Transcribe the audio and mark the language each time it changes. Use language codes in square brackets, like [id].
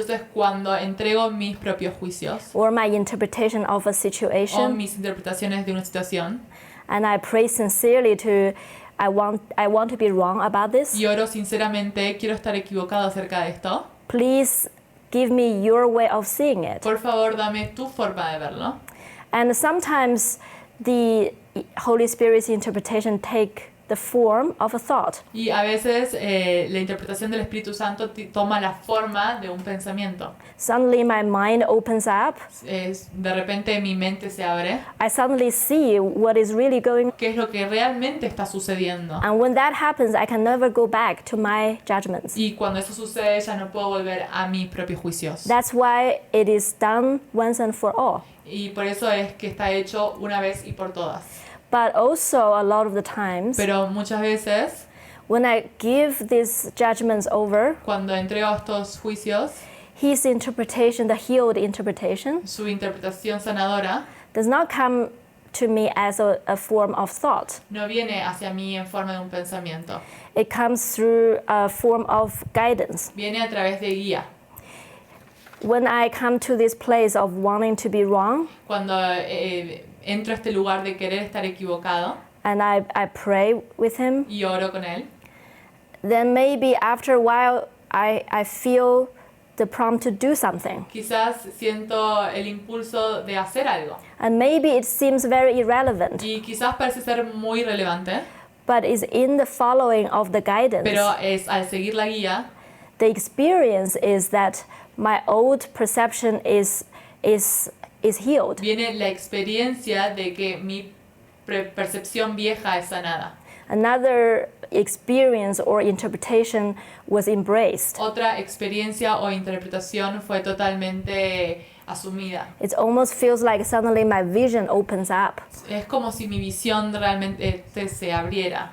[es] entonces cuando entrego mis propios juicios [en] or my interpretation of a [es] o [en] situation, [es] mis interpretaciones de una situación, [en] and I pray sincerely to, I want to be wrong about this. [es] y oro sinceramente, quiero estar equivocado acerca de esto, [en] Please give me your way of seeing it. [es] por favor dame tu forma de verlo. [en] And sometimes the Holy Spirit's interpretation take the form of a thought. [es] Y a veces la interpretación del Espíritu Santo toma la forma de un pensamiento. [en] Suddenly my mind opens up. [es] De repente mi mente se abre. [en] I suddenly see what is really going on. [es] ¿Qué es lo que realmente está sucediendo? [en] And when that happens, I can never go back to my judgments. [es] Y cuando eso sucede ya no puedo volver a mis propios juicios. [en] That's why it is done once and for all. [es] Y por eso es que está hecho una vez y por todas. [en] But also a lot of the times, [es] Pero muchas veces, [en] when I give these judgments over, [es] cuando entrego estos juicios, [en] his interpretation, the healed interpretation, [es] su interpretación sanadora [en] does not come to me as a form of thought. [es] no viene hacia mí en forma de un pensamiento. [en] It comes through a form of guidance. [es] Viene a través de guía. [en] When I come to this place of wanting to be wrong, [es] Cuando entro a este lugar de querer estar equivocado [en] and I pray with him, [es] y oro con él, [en] then maybe after a while I feel the prompt to do something. [es] quizás siento el impulso de hacer algo. [en] And maybe it seems very irrelevant, [es] Y quizás parece ser muy relevante, [en] but is in the following of the guidance. [es] pero es al seguir la guía, [en] The experience is that my old perception is healed. [es] viene la experiencia de que mi percepción vieja es sanada. [en] Another experience or interpretation was embraced. [es] Otra experiencia o interpretación fue totalmente asumida. [en] It almost feels like suddenly my vision opens up. [es] Es como si mi visión realmente se abriera.